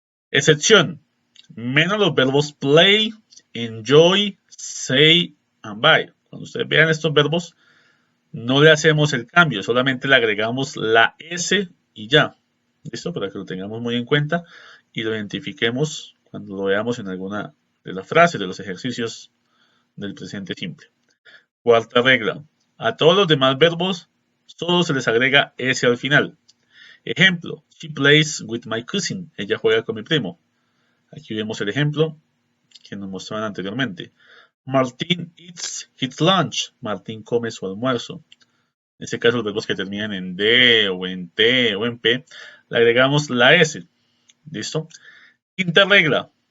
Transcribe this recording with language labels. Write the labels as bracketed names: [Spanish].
[Spanish] Excepción, menos los verbos [English] play, enjoy, say, and buy. [Spanish] Cuando ustedes vean estos verbos, no le hacemos el cambio, solamente le agregamos la S y ya. ¿Listo? Para que lo tengamos muy en cuenta y lo identifiquemos cuando lo veamos en alguna de las frases, de los ejercicios del presente simple. Cuarta regla. A todos los demás verbos solo se les agrega S al final. Ejemplo, [English] she plays with my cousin. [Spanish] Ella juega con mi primo. Aquí vemos el ejemplo que nos mostraban anteriormente. [English] Martin eats his lunch. [Spanish] Martín come su almuerzo. En este caso, los verbos que terminan en D o en T o en P, le agregamos la S. ¿Listo? Quinta regla.